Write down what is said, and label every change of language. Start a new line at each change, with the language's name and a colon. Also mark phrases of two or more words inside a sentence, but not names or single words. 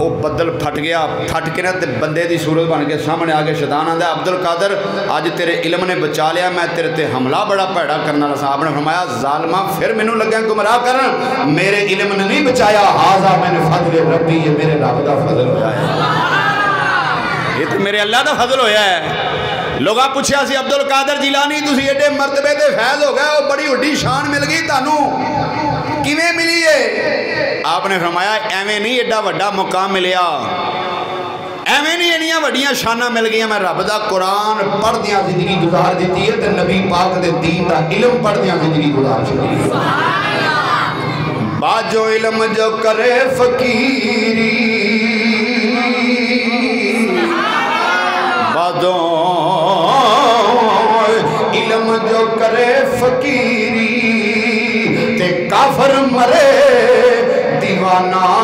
Punjabi: وہ بدل پھٹ گیا, پھٹ کے نا بندے دی صورت بن کے سامنے آ کے شیطان آندا عبد القادر اج تیرے علم نے بچا لیا, میں تیرے تے حملہ بڑا پیڑا کرنا رہا. آپ نے فرمایا ظالمہ پھر مینوں لگا گمراہ کرن, میرے علم نے نہیں بچایا,
Arabic: ھذا من فضل ربی,
Punjabi: یہ میرے رب دا فضل ہویا ہے, یہ تو میرے اللہ دا فضل ہویا ہے. لوگاں پوچھیا سی عبد القادر جیلانی تسی ایڈے مرتبے تے فیض ہو گئے, وہ بڑی وڈی شان مل گئی تانوں, کیویں ملی ہے؟ آپ نے فرمایا ایویں نہیں ایڈا وڈا مقام ملیا, ایویں نہیں ایڈیاں وڈیاں شاناں مل گئیاں, میں رب دا قرآن پڑھ دیاں زندگی گزار دیتی ہے تے نبی پاک دے دین دا علم پڑھ دیاں زندگی گزار چھڑی ہے. باجو علم جو کرے فقیری, باجو علم جو کرے فقیری, تے کافر مرے دیوانہ.